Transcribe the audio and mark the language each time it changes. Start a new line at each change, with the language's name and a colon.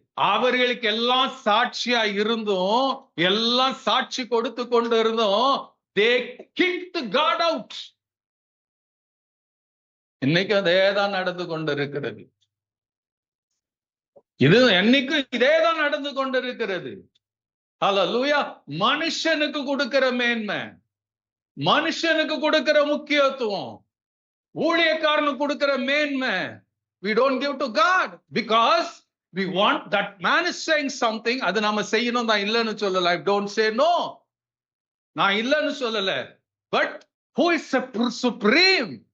Tamil: அவர்களுக்கு எல்லாம் சாட்சியா இருந்தும், எல்லாம் சாட்சி கொடுத்து கொண்டு இருந்தும்,
English: they kicked God out.
Tamil: இன்னைக்கு அதேதான் நடந்து கொண்டிருக்கிறது. இது என்னைக்கும் இதேதான் நடந்து கொண்டிருக்கிறது. அல்லேலூயா. மனுஷனுக்கு கொடுக்கிற மேன்மை, மனுஷனுக்கு கொடுக்கிற முக்கியத்துவம், ஊழியக்காரனுக்கு கொடுக்கிற மேன்மை,
English: we don't give to God because we want that man is saying something.
Tamil: அது நாம செய்யணும். நான் இல்லைன்னு சொல்லல,
English: I don't say no,
Tamil: நான் இல்லைன்னு சொல்லல.
English: But who is supreme?